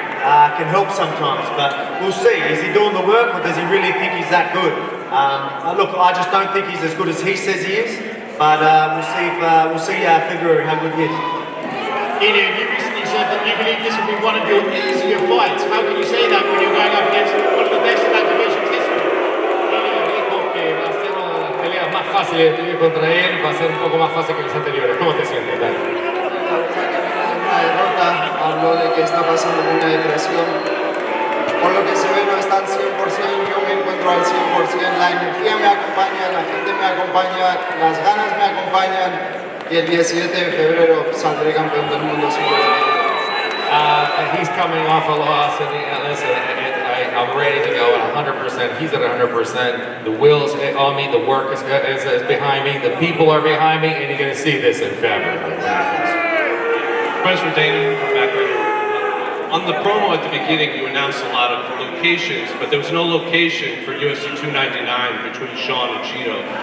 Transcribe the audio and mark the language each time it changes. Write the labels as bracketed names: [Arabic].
[English] Can help sometimes, but we'll see. Is he doing the work, or does he really think he's that good? Look, I just don't think he's as good as he says he is, but we'll see February how good he is. Ian, you recently said that you believe this will be one of your easier fights. How can you say that when you're going up against one of the best in that division's history? [Spanish] Dijo que va a ser una de las peleas más fáciles de contra él, va a ser un poco más fácil que los anteriores. ¿Cómo te sientes, Dani? Una derrota, habló de que está pasando por una depresión. Por lo que se ve no está al 100%, yo me encuentro al 100%, la energía me acompaña, la gente me acompaña, las ganas me acompañan y el 17 de febrero saldré campeón del mundo sin problema. [English] He's coming off a loss, and listen, I'm ready to go at 100%. He's at 100%. The will's on me, the work is behind me, the people are behind me, and you're going to see this in February. Question for Dana, back right here. On the promo at the beginning, you announced a lot of locations, but there was no location for UFC 299 between Sean and Cheeto.